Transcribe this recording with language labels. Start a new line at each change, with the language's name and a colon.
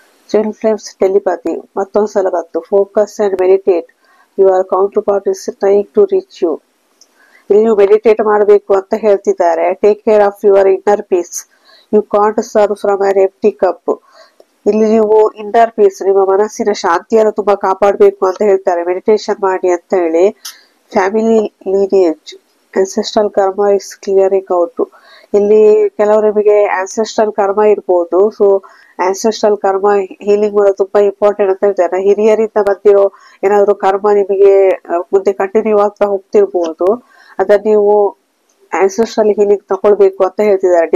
Kannada: Twin flames telepathy ಮತ್ತೊಂದ್ಸಲ ಬಂತು.
English: Focus and meditate, your counterpart is trying to reach you.
Kannada: ಇಲ್ಲಿ ನೀವು meditate ಮಾಡಬೇಕು ಅಂತ ಹೇಳ್ತಿದ್ದಾರೆ.
English: Take care of your inner peace, you can't serve from an empty cup.
Kannada: ಇಲ್ಲಿ ನೀವು inner piece, ನಿಮ್ಮ ಮನಸ್ಸಿನ ಶಾಂತಿಯನ್ನು ತುಂಬಾ ಕಾಪಾಡಬೇಕು ಅಂತ ಹೇಳ್ತಾರೆ. ಮೆಡಿಟೇಷನ್ ಮಾಡಿ ಅಂತ ಹೇಳಿ.
English: Family lineage, ancestral karma is clearing out.
Kannada: ಇಲ್ಲಿ ಕೆಲವರಿಗೆ ಆನ್ಸೆಸ್ಟ್ರಲ್ ಕರ್ಮ ಇರ್ಬೋದು. ಸೊ ಆನ್ಸೆಸ್ಟ್ರಲ್ ಕರ್ಮ ಹೀಲಿಂಗ್ ಮಾಡೋದು ತುಂಬಾ ಇಂಪಾರ್ಟೆಂಟ್ ಅಂತ ಹೇಳ್ತಾರೆ. ಹಿರಿಯರಿಂದ ಬಂದಿರೋ ಏನಾದ್ರು ಕರ್ಮ ನಿಮಗೆ ಮುಂದೆ ಕಂಟಿನ್ಯೂ ಆಗ್ತಾ ಹೋಗ್ತಿರ್ಬೋದು, ಅದನ್ನ ನೀವು ಆನ್ಸೆಸ್ಟ್ರಲ್ ಹೀಲಿಂಗ್ ತಗೊಳ್ಬೇಕು ಅಂತ ಹೇಳ್ತಿದ್ದಾರೆ.